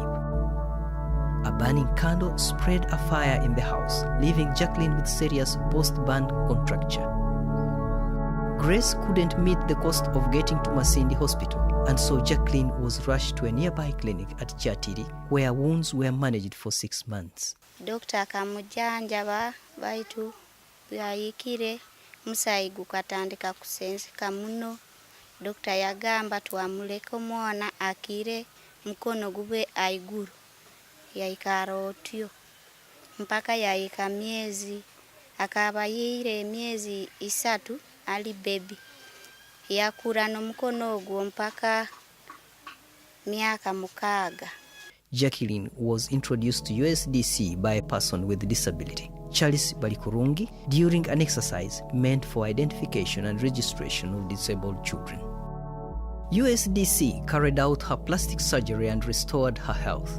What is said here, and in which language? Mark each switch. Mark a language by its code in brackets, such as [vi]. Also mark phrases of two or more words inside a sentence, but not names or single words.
[en] A burning candle spread a fire in the house, leaving Jacqueline with serious post-burn contracture. Grace couldn't meet the cost of getting to Masindi Hospital, and so Jacqueline was rushed to a nearby clinic at Kyatiri, where wounds were managed for 6 months. [nyo] Dr. Kamujanjaba baitu yayikire musayi gukatandika kusenzeka muno. Dr. yagamba twamuleka omwana akire mukono gube aiguru. Yaikara otyo mpaka yaika miezi, akaba yire miezi 3 ali baby. Yakura no mukono ogwo mpaka miaka 6. [en] Jacqueline was introduced to USDC by a person with disability, Charles Balikurungi, during an exercise meant for identification and registration of disabled children. USDC carried out her plastic surgery and restored her health.